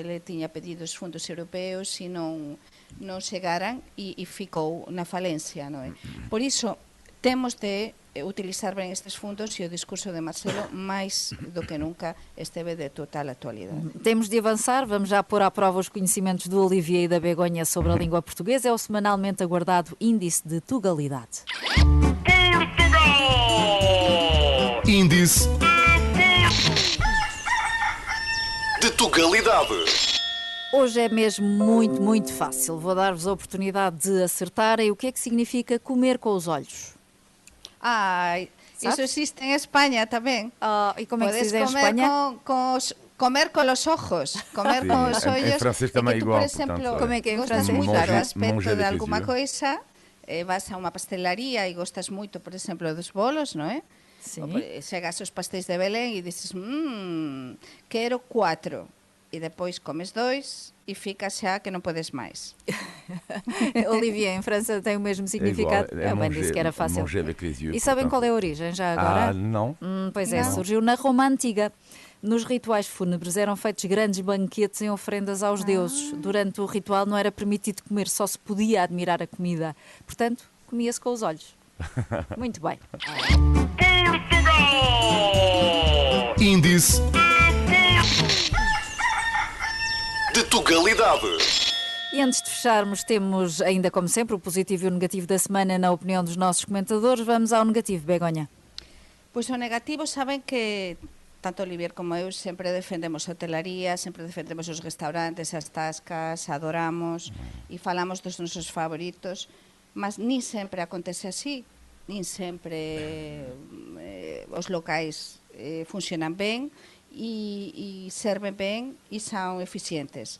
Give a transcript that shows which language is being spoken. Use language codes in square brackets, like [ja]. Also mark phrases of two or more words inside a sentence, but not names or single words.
[gl] Ele tiña pedido os fundos europeos e non chegaran e ficou na falencia, non é? Por iso, temos de utilizar ben estes fundos e o discurso de Marcelo máis do que nunca esteve de total actualidade. [pt] Temos de avançar, vamos já pôr à prova os conhecimentos do Olivier e da Begonha sobre a língua portuguesa. É o semanalmente aguardado Índice de Tugalidade. Índice de Tugalidade. Hoje é mesmo muito, muito fácil. Vou dar-vos a oportunidade de acertarem o que é que significa comer com os olhos. [gl] Isso existe en España tamén. [pt] E como é que se diz em comer Espanha? [es] comer con los ojos, [gl] comer con os ollos. En francés tamén tú, igual, por exemplo, [pt] portanto, como é que en [gl] gostas [pt] francés? [gl] moito do aspecto [fr] manger [gl] de [fr] avec [gl] alguma [fr] les yeux. [gl] coisa, vas a unha pastelaría e gostas moito, por exemplo, dos bolos, non é? [pt] Sim. [gl] Chegas aos pastéis de Belén e dices, quero 4. E depois comes 2 e ficas xa que non podes máis. [pt] Olivier, em França tem o mesmo significado. Eu bem disse que era fácil. [fr] Manger avec les yeux, [pt] E sabem qual portanto. é a origem já agora? Não. Pois é, Não. surgiu na Roma Antiga. Nos rituais fúnebres eram feitos grandes banquetes em oferendas aos deuses. Durante o ritual não era permitido comer, só se podia admirar a comida. Portanto, comia-se com os olhos. Muito bem. Índice de Tugalidade. E antes de fecharmos, temos ainda como sempre o positivo e o negativo da semana na opinião dos nossos comentadores. Vamos ao negativo, Begonha. [gl] Pois o negativo, saben que tanto Olivier como eu sempre defendemos a hotelaría, sempre defendemos os restaurantes, as tascas, adoramos e falamos dos nosos favoritos, mas nin sempre acontece así, nin sempre os locais funcionan ben e serven ben e son eficientes.